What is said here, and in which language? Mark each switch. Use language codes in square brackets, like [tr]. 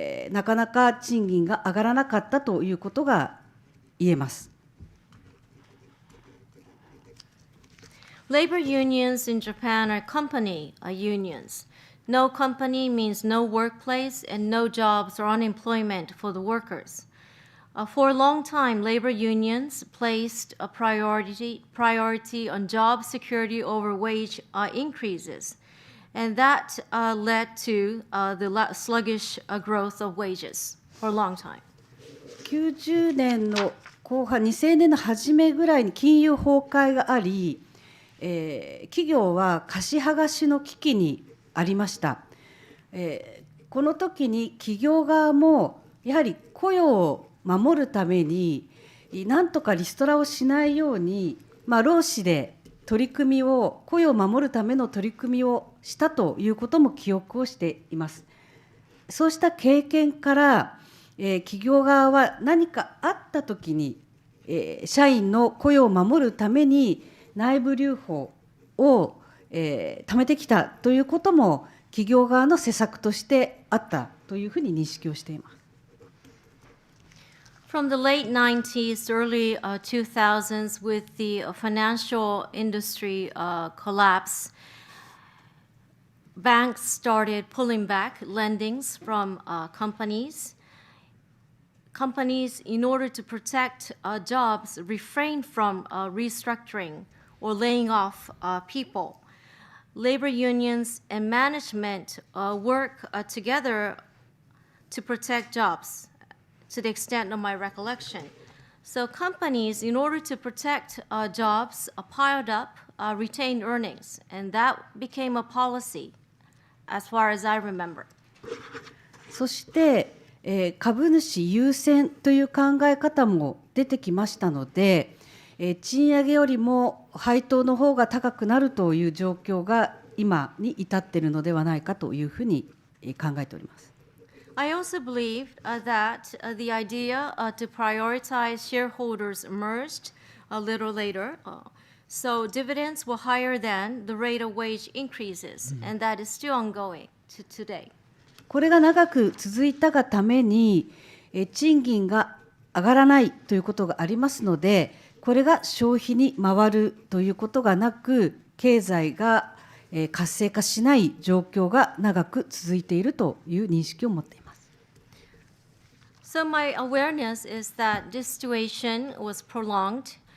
[ja] なかなか賃金が上がらなかったということが言えます。 [en] Labor unions in Japan are company unions. No company means no workplace and no jobs or unemployment for the workers. For a long time, labor unions placed a priority on job security over wage increases, and that led to the sluggish growth of wages for a long time. [ja] 90年の後半、2000年の初めぐらいに金融崩壊があり、企業は貸し剥がしの危機にありました。この時に企業側もやはり雇用を守るためになんとかリストラをしないように、労使で取り組みを、雇用を守るための取り組みをしたということも記憶をしています。そうした経験から、企業側は何かあったときに、社員の雇用を守るために内部留保を、貯めてきたということも企業側の施策としてあったというふうに認識をしています。 [en] From the late 90s, early 2000s, with the financial industry collapse, banks started pulling back lendings from companies. Companies, in order to protect jobs, refrained from restructuring or laying off people. Labor unions and management work together to protect jobs, to the extent of my recollection. So companies, in order to protect jobs, piled up retained earnings, and that became a policy, as far as I remember. [ja] そして、株主優先という考え方も出てきましたので、賃上げよりも配当の方が高くなるという状況が今に至っているのではないかというふうに考えております。 [en] I also believe that the idea to prioritize shareholders emerged a little later. So dividends were higher than the rate of wage increases, and that is still ongoing to today. [ja] これが長く続いたがために、賃金が上がらないということがありますので、これが消費に回るということがなく、経済が活性化しない状況が長く続いているという認識を持っています。 [en] So my awareness is that this situation was prolonged.